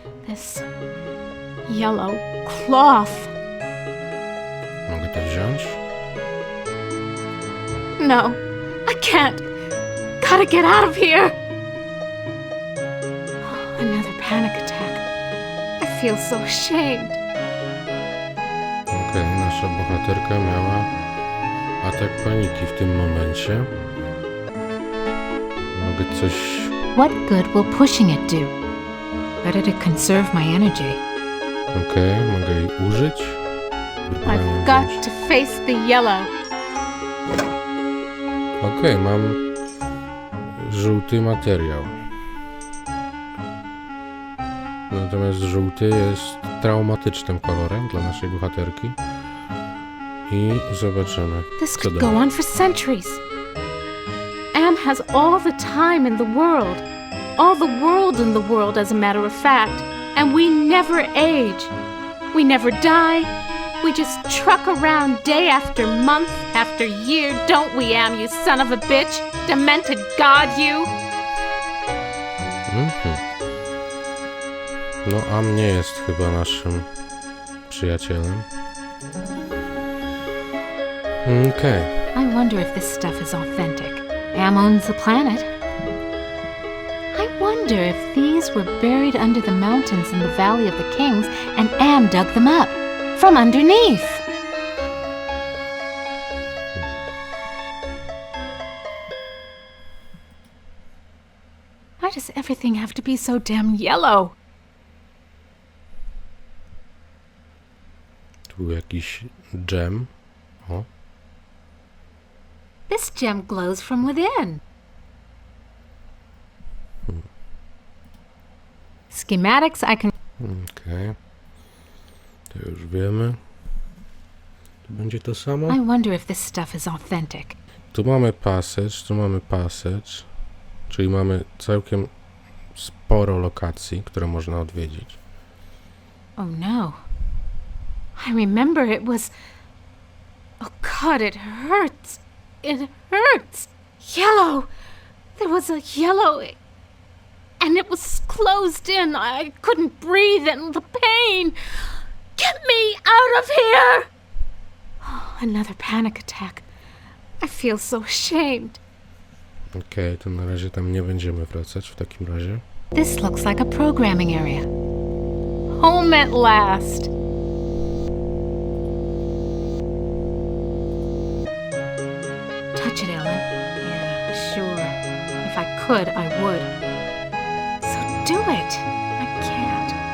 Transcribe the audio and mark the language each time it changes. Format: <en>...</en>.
<en>This yellow cloth.</en> <pl>Mogę to wziąć?</pl> <en>No, I can't. Gotta get out of here. Oh, another panic attack. I feel so ashamed.</en> <pl>Okej, nasza bohaterka miała atak paniki w tym momencie. Mogę coś...</pl> <en>What good will pushing it do? Better to conserve my energy.</en> <pl>Okej, mogę jej użyć.</pl> <en>I've got to face the yellow.</en> <pl>Okej, mam żółty materiał. Natomiast żółty jest traumatycznym kolorem dla naszej bohaterki. I zobaczymy,</pl> <en>This</en> <pl>co</pl> <en>could go</en> <pl>dalej.</pl> <en>on for centuries. Am has all the time in the world. All the world in the world, as a matter of fact. And we never age. We never die. We just truck around day after month after year, don't we, Am, you son of a bitch? Demented god, you!</en> <pl>No, a mnie jest chyba naszym przyjacielem. Okej.</pl> <en>I wonder if this stuff is authentic. Am owns the planet. I wonder if these were buried under the mountains in the Valley of the Kings and Am dug them up from underneath. Why does everything have to be so damn yellow?</en> <pl>Tu był jakiś dżem. O.</pl> <en>This gem glows from within. Schematics I can...</en> <pl>Okej. To już wiemy. Tu będzie to samo.</pl> <en>I wonder if this stuff is authentic.</en> <pl>Tu mamy passage, czyli mamy całkiem sporo lokacji, które można odwiedzić.</pl> <en>Oh no. I remember it was... Oh God, it hurts. It hurts. Yellow. There was a yellow... And it was closed in. I couldn't breathe and the pain. Get me out of here. Oh, another panic attack. I feel so ashamed.</en> <pl>Okej, to na razie tam nie będziemy wracać w takim razie.</pl> <en>This looks like a programming area. Home at last. Touch it, Ellen. Yeah, sure. If I could, I would. So do it. I can't.</en>